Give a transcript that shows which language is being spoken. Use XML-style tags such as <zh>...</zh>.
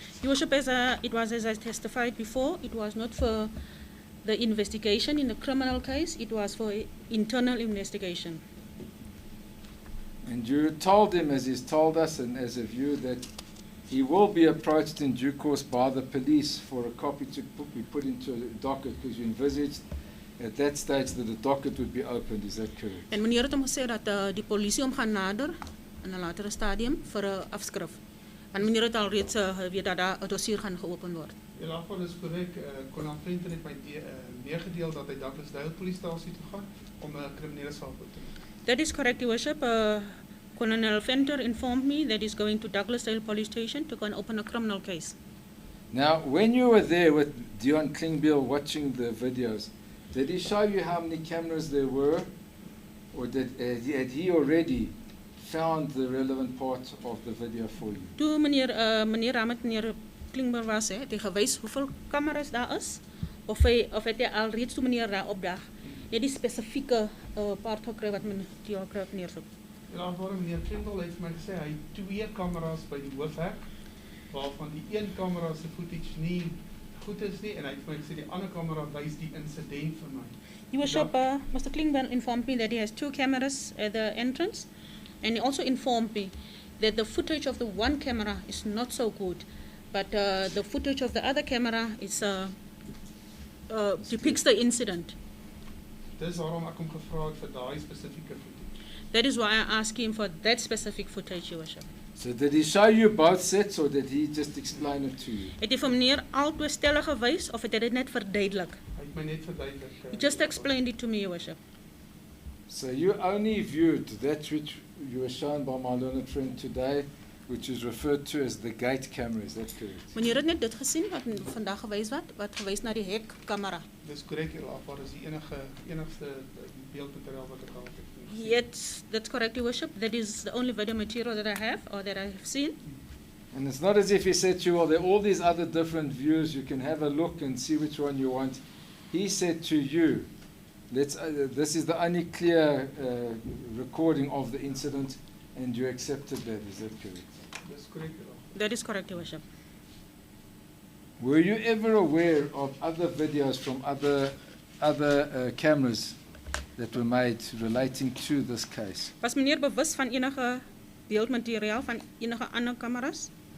<en>Your Worship, it was as I testified before, it was not for the investigation in the criminal case, it was for internal investigation. And you told him, as he's told us and as of you, that He will be approached in due course by the police for a copy to be put into a docket, because you envisaged at that stage that the docket would be opened. Is that correct?</en> <af>En meneer het hom gesê dat die polisie hom gaan nader in 'n latere stadium vir 'n afskrif. En meneer het al reeds weet dat daar 'n dossier gaan geopen word. In elk geval is korrek, Kolonel Venter het my meegedeel dat hy Douglasdale Polisiestasie toe gaan om 'n kriminele saak op te neem.</af> <en>That is correct, Your Worship. Colonel Venter informed me that he's going to Douglasdale Police Station to go and open a criminal case. Now, when you were there with Dion Klingbeil watching the videos, did he show you how many cameras there were? Or had he already found the relevant part of the video for you?</en> <af>Toe meneer Ramet, meneer Klingbeil was, het hy gewys hoeveel kameras daar is, of het hy al reeds toe meneer daar opdag, het die spesifieke part gekry wat meneer kry op neersoek. Ja, waarom meneer Klingbeil het vir my gesê hy het 2 kameras by die hoofhek, waarvan die een kamera se footage nie goed is nie, en hy het vir my gesê die ander kamera wys die insident vir my.</af> <en>Your Worship, Mr. Klingbeil informed me that he has 2 cameras at the entrance, and he also informed me that the footage of the one camera is not so good, but the footage of the other camera is depicts the incident.</en> <af>Dis waarom ek hom gevra het vir daai spesifieke footage.</af> <en>That is why I asked him for that specific footage, Your Worship. So did he show you both sets, or did he just explain it to you?</en> <af>Het hy vir meneer albei stelle gewys, of het hy dit net verduidelik? Hy het my net verduidelik.</af> <en>He just explained it to me, Your Worship. So you only viewed that which you were shown by my learned friend today, which is referred to as the gate camera, is that correct?</en> <af>Meneer het net dit gesien wat vandag gewys wat gewys na die hekkamera. Dis korrek, Elafar, is die enigste beeldmateriaal wat ek gehad het.</af> <en>Yes, that's correct, Your Worship. That is the only video material that I have, or that I have seen. And it's not as if he said to you, well, there are all these other different views, you can have a look and see which one you want. He said to you, this is the only clear recording of the incident, and you accepted that, is that correct?</en> <af>Dis korrek, Elafar.</af> <en>That is correct, Your Worship. Were you ever aware of other videos from other cameras that were made relating to this case?</en> <af>Was meneer bewus van enige beeldmateriaal van enige ander kameras?</af>